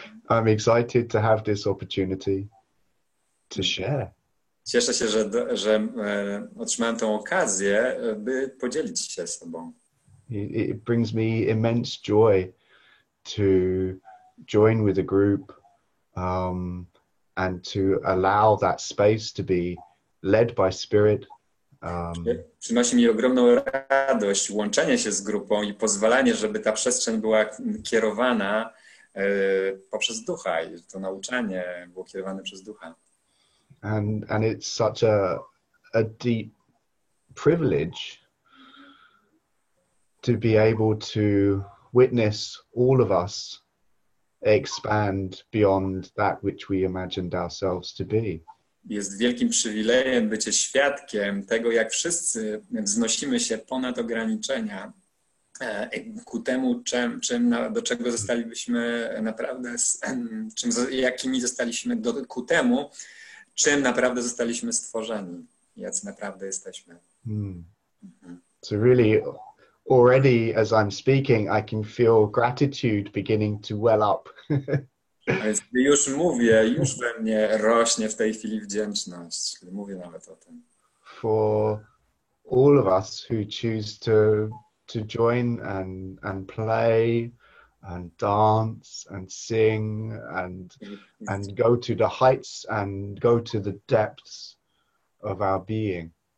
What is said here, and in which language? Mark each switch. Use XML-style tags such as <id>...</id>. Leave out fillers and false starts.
<en>I'm excited to have this opportunity to share.</en> <pl>Cieszę się, że otrzymałem tę okazję, by podzielić się sobą.</pl> <en>It brings me immense joy to join with a group and to allow that space to be led by Spirit.</en> <pl>Przynosi mi ogromną radość łączenie się z grupą i pozwalanie, żeby ta przestrzeń była kierowana poprzez Ducha i to nauczanie było kierowane przez Ducha.</pl> <en>And it's such a deep privilege to be able to witness all of us expand beyond that which we imagined ourselves to be.</en> <pl>Jest wielkim przywilejem bycie świadkiem tego, jak wszyscy wznosimy się ponad ograniczenia ku temu, do czego zostalibyśmy naprawdę, jakimi zostaliśmy ku temu, czym naprawdę zostaliśmy stworzeni, jacy naprawdę jesteśmy.</pl> <en>So really, already as I'm speaking, I can feel gratitude beginning to well up.</en> <pl>A więc już mówię, już we mnie rośnie w tej chwili wdzięczność, kiedy mówię nawet o tym.</pl> <en>For all of us who choose to join and play and dance and sing and go to the heights and go to the depths of our being.</en>